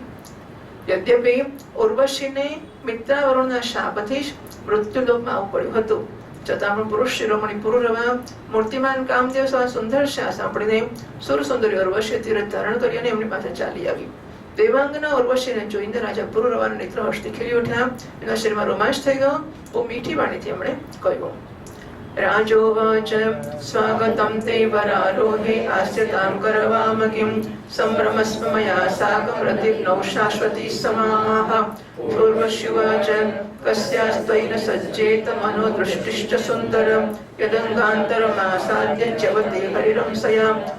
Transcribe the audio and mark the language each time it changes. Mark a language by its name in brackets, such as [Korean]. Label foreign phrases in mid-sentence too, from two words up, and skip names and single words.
[Gujarati] યદ્યપિ ઉર્વશીને મિત્રાવરુણના શાપથી જ મૃત્યુલોકમાં આવવું પડ્યું હતું, છતાં પણ પુરુષ શિરોમણી પુરુરવા મૂર્તિમાન કામદેવ સુંદર છે આ સાંભળીને સુર સુંદરી ઉર્વશી તીરથ ધારણ કરી અને એમની પાસે ચાલી આવી. દેવાંગના ઉર્વશીને જોઈને રાજા પુરુરવાના નેત્ર હર્ષથી ખીલી ઉઠ્યા. એના શરીરમાં રોમાંચ થઈ ગયો. બહુ મીઠી વાણીથી એમણે કહ્યું. [Sanskrit] राजोवाच स्वागतं ते वरारोहे आस्यतां करवाम किं सम्भ्रमस्व मया साकं रतिर्नौ शाश्वती समाः पूर्वशिवाच कस्यास्त्वयि न सज्जेत मनोदृष्टिश्च सुन्दरं यदङ्गान्तरमासाद्य च्यवते हरिरंसया